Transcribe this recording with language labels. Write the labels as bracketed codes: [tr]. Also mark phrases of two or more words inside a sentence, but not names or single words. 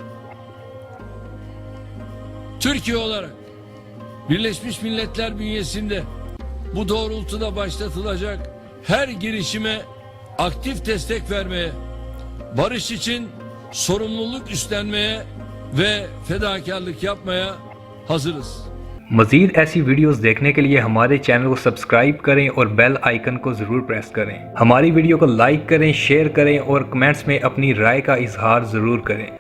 [tr] Türkiye olarak Birleşmiş Milletler bünyesinde bu doğrultuda başlatılacak her girişime aktif destek vermeye, barış için sorumluluk üstlenmeye ve fedakarlık yapmaya hazırız. [hi] मज़ीद ऐसी वीडियोस देखने के लिए हमारे चैनल को सब्सक्राइब करें और [en] bell icon [hi] को ज़रूर प्रेस करें। हमारी वीडियो को लाइक करें, शेयर करें और कमेंट्स में अपनी राय का इजहार ज़रूर करें।